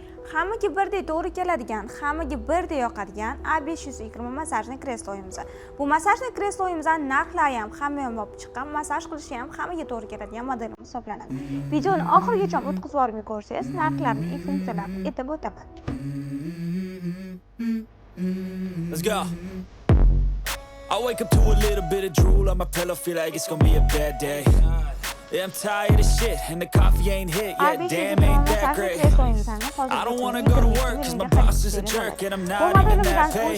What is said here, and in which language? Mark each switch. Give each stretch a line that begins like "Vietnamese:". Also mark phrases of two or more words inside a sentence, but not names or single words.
Uzbek: Hammaga birdek to'g'ri keladigan, hammaga birdek yoqadigan A520 masajli kreslo uyimiz. Bu masajli kreslo uyimizdan narxlari ham hamma chiqqan, masaj qilishi ham hammaga to'g'ri keladigan modelimiz hisoblanadi. Videoni oxirigacha o'tkazib borib ko'rsangiz, narxlarni eng funksiyalarini aytib o'taman.
English: Let's go. I wake up to a little bit of drool on my pillow, feel like it's gonna be a bad day. Yeah, I'm tired of shit and the coffee ain't hit yet. Damn, ain't that great. I don't wanna go to work cause my boss is a jerk and I'm not even that paid.